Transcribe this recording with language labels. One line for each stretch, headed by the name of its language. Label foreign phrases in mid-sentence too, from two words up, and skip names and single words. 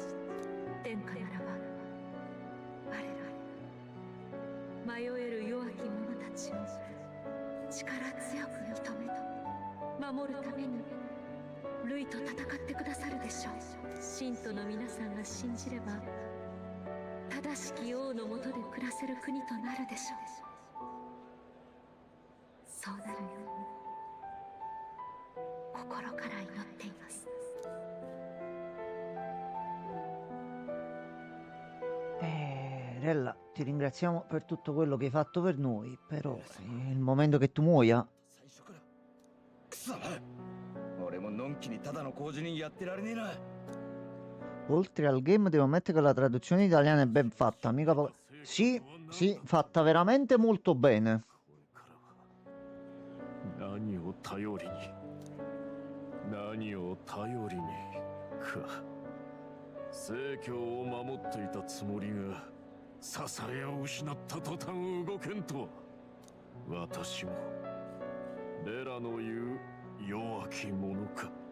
Japanese: 殿下ならば我ら迷える弱き者たちを力強く認めと守るためにルイと戦ってくださるでしょう。信徒の皆さんが信じれば正しき王の下で暮らせる国となるでしょう。そうなるように心から祈っています。
Italian: Rella, ti ringraziamo per tutto quello che hai fatto per noi, però è il momento che tu muoia. Oltre al game devo ammettere che la traduzione italiana è ben fatta, mica Sì, sì, fatta veramente molto bene.
Japanese: 何を頼りにか。聖教を守っていたつもりが支えを失った途端動けんとは私もレラの言う弱き者か。